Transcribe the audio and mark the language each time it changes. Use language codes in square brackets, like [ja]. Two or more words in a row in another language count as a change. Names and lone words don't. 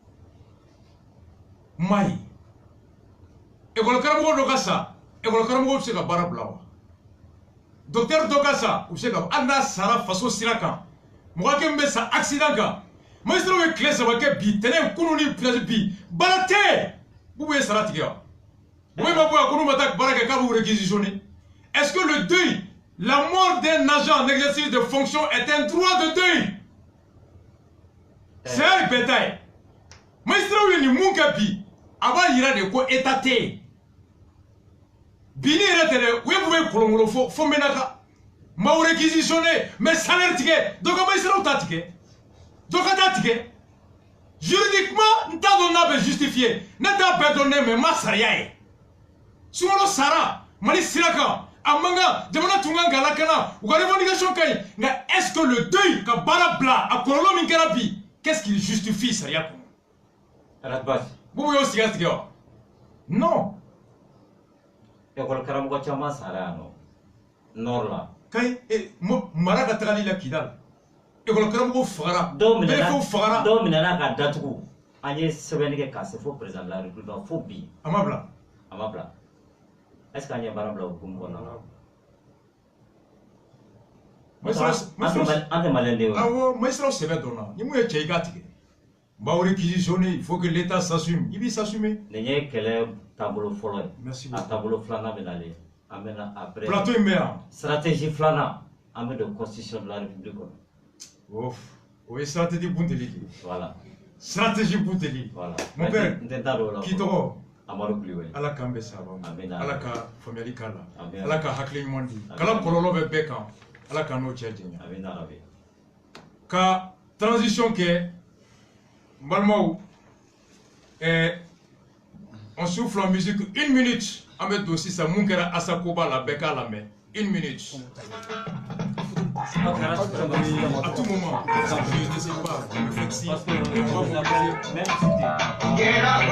[bm] mayi école karamɔgɔ dɔ ka sa école karamɔgɔ bɛ se ka baara bila wa docteur dɔ ka sa u bɛ se ka hali n'a sara faso sira kan mɔgɔ kɛ min bɛ sa accident kan magistrats ye tile 3 kɛ bi tɛnɛ kunun ni bi baara tɛ Boubou ye sara tigɛ wa Boubou ma bɔ yan ko n'u ma taa baara kɛ k'a b'u réquisitionner [fr] est-ce que le deuil la mort d'un agent en exercice de fonction est un droit de deuil? C'est un bétail. [bm] Magistrats ye nin mun kɛ bi a b'a yira de ko état tɛ yen bini yɛrɛ tɛ dɛ u ye Boubou kolonkolon fo Menaka m'aw réquisitionné mais salaire tigɛ dɔ ka magistrats ta tigɛ dɔ ka taa tigɛ juridiquement n t'a dɔn n'a bɛ justifié ne t'a bɛɛ dɔn ne mais ma sariya ye Sunkalo sara Mali sira kan a man kan jamana tun kan ka lakana u ka revendication ka ɲi nka [fr] est-ce que le deuil [bm] ka baara bila a kɔlɔlɔ min kɛra bi [fr] qu'est-ce qu'il justifie [bm] sariya kɔnɔ? Arabasi. Boubou y'o sigi a tigɛ wa? Non. École karamɔgɔ caman sara yan nɔ nord la. Kayi mara ka tagali la Kidal école karamɔgɔ fagara. Dɔw minɛna ka datugu an ye sɛbɛnni kɛ k'a se fo [fr] président de la République [bm] fo bi. A ma bila. A ma bila. Est-ce que an ye baara bila o hukumu kɔnɔna la? An tɛ maliyɛn de ye o. Awɔ magistrats sɛbɛn dɔnna ni mun ye cɛ i k'a tigɛ. M'aw réquisitionné [fr] il faut que l'État s'assume [bm] i b'i s'assumer. Nin ye kɛlɛ taabolo fɔlɔ ye. [fr] Merci a beaucoup. [bm] taabolo filanan bɛ nalen an bɛ na après. Plateau in bɛ yan. Stratégie filanan an bɛ don [fr] constitution de la République [bm] kɔnɔ. O ye stratégie Bunteli de ye. [fr] Voilà. [bm] Stratégie Bunteli. [fr] Voilà. Mon père [bm] n tɛ taa don o la. k'i tɔgɔ? Amadu Kulibali. Ala k'an bɛn sababa ma. Amina. Ala ka faamuyali k'a la. Amina. Ala ka hakili ɲuman di. Kala kɔlɔlɔ bɛ bɛɛ kan. Ala k'an n'o cɛ janya. Amina rabi. Ka transition kɛ n balimaw [fr] on souffle en musique [bm] 1 minute an bɛ don sisan mun kɛra Asakoba la bɛɛ k'a lamɛn 1 minute. [fr] À tout moment, je ne sais pas, me faites signe. Parce que même si